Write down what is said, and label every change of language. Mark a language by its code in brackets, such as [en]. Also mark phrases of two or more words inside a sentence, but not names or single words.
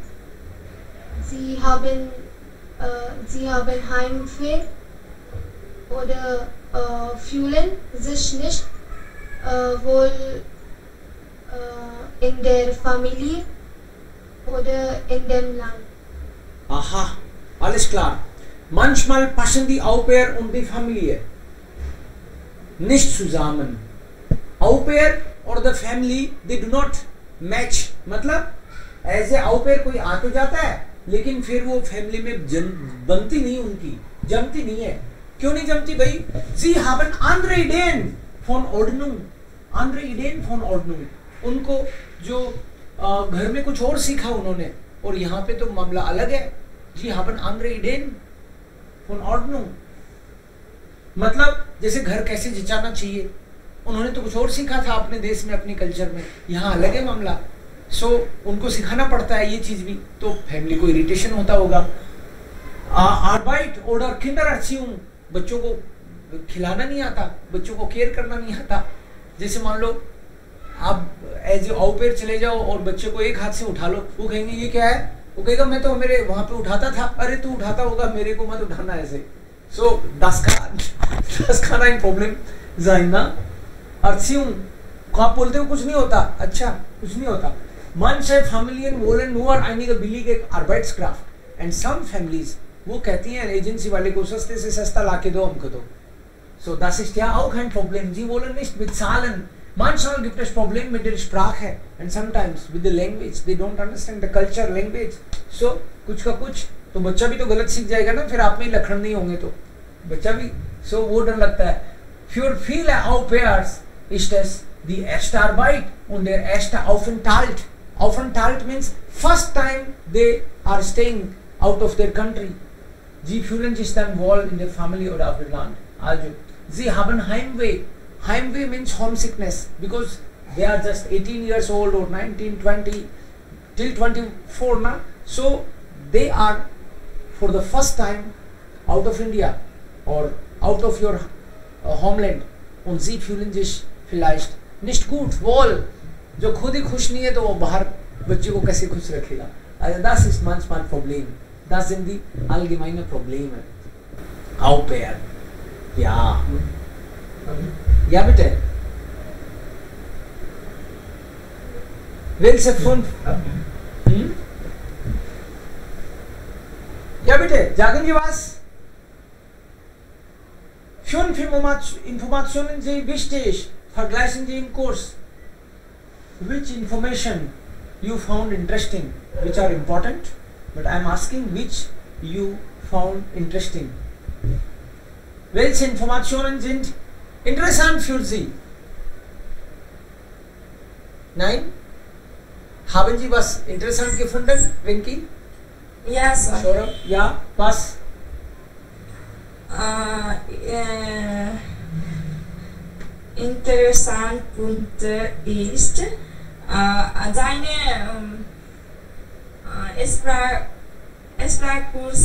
[de] Sie haben Heimweh oder fühlen sich nicht wohl in der Familie oder in dem Land. Aha, alles klar. Manchmal passen die Au-pair und die Familie nicht zusammen. [en] Au-pair or the family, they do not match [hi] मतलब [en] as a au pair [hi] कोई आ तो जाता है, लेकिन फिर वो फैमिली में बनती नहीं, उनकी जमती नहीं है। क्यों नहीं जमती भाई? [de] Sie haben andere Ideen von Ordnung, andere Ideen von Ordnung। [hi] उनको जो घर में कुछ और सीखा उन्होंने, और यहाँ पे तो मामला अलग है। [de] Sie haben andere Ideen von Ordnung, [hi] मतलब जैसे घर कैसे जचाना चाहिए, उन्होंने तो कुछ और सीखा था अपने देश में, अपने कल्चर में। यहाँ अलग है मामला। सो उनको सिखाना पड़ता है ये चीज भी, तो फैमिली को इरिटेशन होता होगा। [de] Arbeit oder Kindererziehung, [hi] बच्चों को खिलाना नहीं आता, बच्चों को केयर करना नहीं आता। जैसे मान लो आप [en] as au pair [hi] चले जाओ और बच्चे को एक हाथ से उठा लो, वो कहेंगे ये क्या है? वो कहेगा मैं तो मेरे वहां पे उठाता था। अरे तू उठाता होगा, मेरे को मत उठाना ऐसे। [de] सो das kann ein Problem sein ना। [hi] Erziehung को आप बोलते हो कुछ नहीं होता, अच्छा कुछ नहीं होता। [de] Manche Familien wollen nur einige billige Arbeitskraft [en] and some families, [hi] वो कहती हैं एजेंसी वाले को सस्ते से सस्ता लाके दो हमको तो। [de] So das ist ja auch kein Problem. Sie wollen nicht bezahlen. Manchmal gibt es Probleme mit der Sprache [en] and sometimes with the language. They don't understand the culture, language. [hi] So कुछ का कुछ तो बच्चा भी तो गलत सीख जाएगा ना, फिर आप में लखन नहीं होंगे तो बच्चा भी। So वो डर लगता है। [de] Für viele Au pairs ist es die erste Arbeit und der erste Aufenthalt. [en] Aufenthalt means first time they are staying out of their country. [de] Sie fühlen sich dann wohl in der Familie oder auf dem Land. Also, sie haben Heimweh. [en] Heimweh means homesickness because they are just 18 years old or 19, 20 till 24 na. So they are for the first time out of India or out of your homeland [de] und sie fühlen sich vielleicht nicht gut wohl. [hi] जो खुद ही खुश नहीं है तो वो बाहर बच्चे को कैसे खुश रखेगा? [de] Also das ist manchmal Problem. Das sind die allgemeinen Probleme. Au pair. Ja. Ja bitte. Welche 5? Ja bitte, sagen Sie was? 5 Informationen sind wichtig. Vergleichen Sie im Kurs. [en] Which information you found interesting, which are important, but I am asking which you found interesting. [de] Welche Informationen sind interessant für Sie? Nein? Haben Sie was interessant gefunden, Rinki? Ja, Sir. Sure. Ja, was? Interessant Punkt ist seine Sprachkurs